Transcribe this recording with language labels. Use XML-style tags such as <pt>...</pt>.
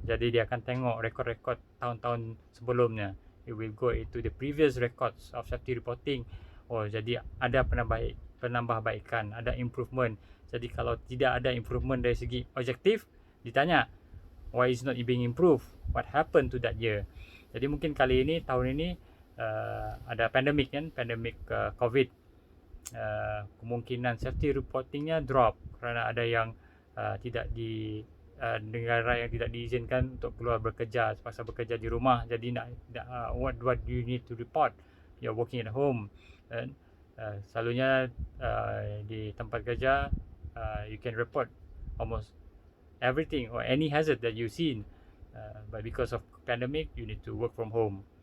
<ms>Jadi dia akan tengok rekod-rekod tahun-tahun sebelumnya.</ms> <en>It will go into the previous records of safety reporting.</en> <ms>Jadi ada penambahbaikan, ada improvement. Jadi kalau tidak ada improvement dari segi objektif, ditanya,</ms> <en>why is not being improved? What happened to that year?</en> <ms>Jadi mungkin tahun ini ada pandemic kan, pandemic COVID. Kemungkinan safety reportingnya drop kerana ada yang tidak di negara yang tidak diizinkan untuk keluar bekerja, terpaksa bekerja di rumah.</ms> <en>Jadi what do you need to report? You're working at home, and</en> <ms>selalunya di tempat kerja</ms> <en>you can report almost everything or any hazard that you seen, but because of pandemic you need to work from home.</en>